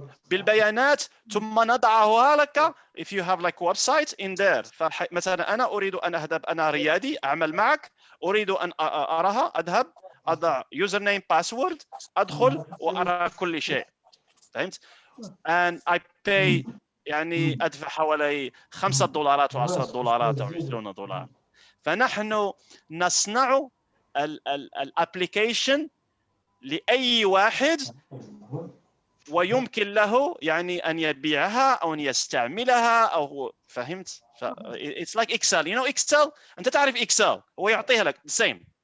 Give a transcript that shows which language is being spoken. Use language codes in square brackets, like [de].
[ar] بالبيانات ثم نضعها لك [en] if you have like websites in there. [ar] فمثلا أنا أريد أن أذهب، أنا ريادي أعمل معك، أريد أن أراها، أذهب أضع يوزر نيم باسورد، أدخل وأرى كل شيء. فهمت؟ [en] and I pay [ar] يعني أدفع حوالي $5 و$10 أو $20. فنحن نصنع الابليكيشن لأي واحد ويمكن له يعني أن يبيعها أو أن يستعملها أو هو. فهمت؟ [en] it's like Excel. you know Excel؟ [ar] أنت تعرف [en] Excel، [ar] هو يعطيها لك [en] the same.